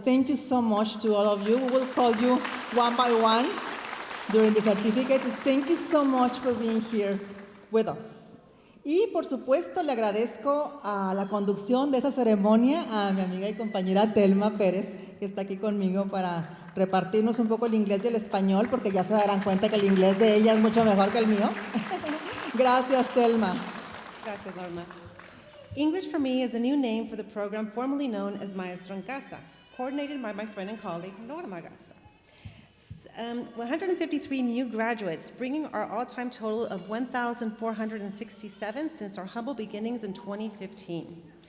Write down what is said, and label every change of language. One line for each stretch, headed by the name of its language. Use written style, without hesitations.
English: Thank you so much to all of you. We will call you one by one during the certificates. Thank you so much for being here with us.
Spanish: Y por supuesto le agradezco a la conducción de esa ceremonia a mi amiga y compañera Telma Pérez, que está aquí conmigo para repartirnos un poco el inglés y el español, porque ya se darán cuenta que el inglés de ella es mucho mejor que el mío. Gracias, Telma. Gracias, Norma.
English: English for Me is a new name for the program formerly known as Maestro en Casa, coordinated by my friend and colleague, Norma Garza. 153 new graduates, bringing our all-time total of 1,467 since our humble beginnings in 2015.